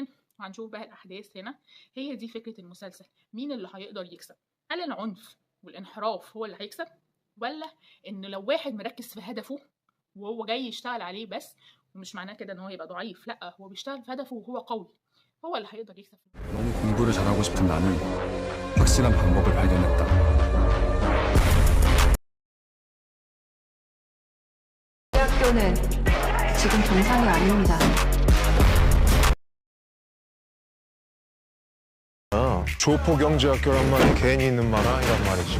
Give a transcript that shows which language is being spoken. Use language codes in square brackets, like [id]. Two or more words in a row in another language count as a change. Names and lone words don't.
[ar] وهنشوف بقى الاحداث هنا. هي دي فكره المسلسل، مين اللي هيقدر يكسب؟ هل العنف والانحراف هو اللي هيكسب، ولا ان لو واحد مركز في هدفه وهو جاي يشتغل عليه بس، ومش معناه كده ان هو يبقى ضعيف، لا، هو بيشتغل في هدفه وهو قوي، هو اللي هيقدر يكسب. [ko] 너무 공부를 잘하고 싶은 나는 확실한 방법을 발견했다. 학교는 지금 정상이 아닙니다. 조포경제학교란 말이 괜히 있는 말 아니란 말이지.